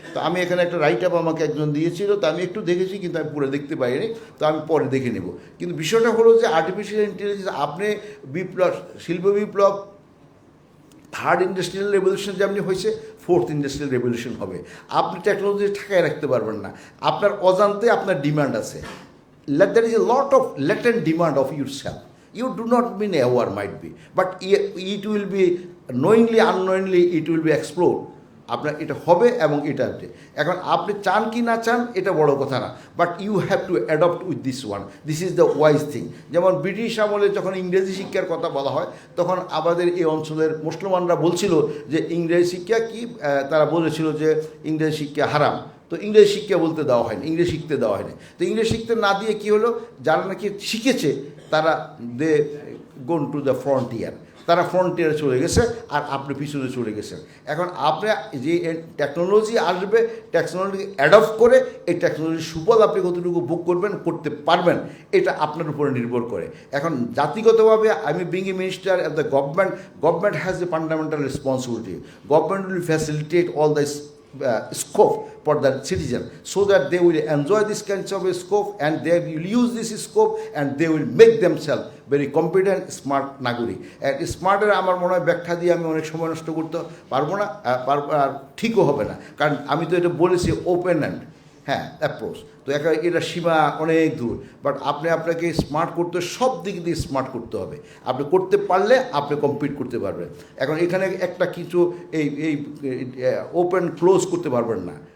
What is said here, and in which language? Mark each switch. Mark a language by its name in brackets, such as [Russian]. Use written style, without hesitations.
[Bangla] তো আমি এখানে একটা রাইট আপ আমাকে একজন দিয়েছিল, তো আমি একটু দেখেছি, কিন্তু আমি পুরো দেখতে পাইনি, তো আমি পরে দেখে নেব। কিন্তু বিষয়টা হলো যে আর্টিফিশিয়াল ইন্টেলিজেন্স, আপনি বিপ্লব, শিল্প বিপ্লব, থার্ড ইন্ডাস্ট্রিয়াল রেভলিউশন যেমনি হয়েছে, ফোর্থ ইন্ডাস্ট্রিয়াল রেভলিউশন হবে। আপনি টেকনোলজি ঠাকায় রাখতে পারবেন না, আপনার অজান্তে আপনার ডিমান্ড আছে। [English] There is a lot of latent demand of yourself. You do not mean aware might be, but it will be knowingly, unknowingly, it will be explored. [Bangla] আপনার এটা হবে এবং এটা হবে। এখন আপনি চান কি না চান এটা বড় কথা না, [English] But you have to adapt with this one, this is the wise thing. [Bangla] যেমন ব্রিটিশ আমলে যখন ইংরেজি শিক্ষার কথা বলা হয়, তখন আমাদের এই অঞ্চলের মুসলমানরা বলছিল যে ইংরেজি শিক্ষা কি, তারা বলেছিল যে ইংরেজি শিক্ষা হারাম, তো ইংরেজি শিক্ষা বলতে দেওয়া হয়নি, ইংরেজি শিখতে দেওয়া হয়নি। তো ইংরেজি শিখতে না দিয়ে কী হলো, যারা নাকি শিখেছে তারা [English] they gone to the frontier, [Bangla] তারা ফ্রন্টিয়ারে চলে গেছে আর আপনি পিছনে চলে গেছেন। এখন আপনি যে টেকনোলজি আসবে, টেকনোলজি অ্যাডপ্ট করে এই টেকনোলজির সুফল আপনি কতটুকু ভোগ করতে পারবেন, এটা আপনার উপরে নির্ভর করে। এখন জাতিগতভাবে আমি [English] Being a minister of the government has a fundamental responsibility. Government will facilitate all the scope for the citizen, so that they will enjoy this kinds of a scope, and they will use this scope, and they will make themselves very competent, smart নাগরিক। [Bangla] স্মার্টের আমার মনে হয় ব্যাখ্যা দিয়ে আমি অনেক সময় নষ্ট করতে পারবো না, আর ঠিকও হবে না, কারণ আমি তো এটা বলেছি [English] Open and approach. [Bangla] তো এটা সীমা অনেক দূর, বাট আপনাকে স্মার্ট করতে, সব দিক দিয়ে স্মার্ট করতে হবে। আপনি করতে পারলে আপনি কম্পিট করতে পারবেন। এখন এখানে একটা কিছু এই ওপেন ক্লোজ করতে পারবেন না,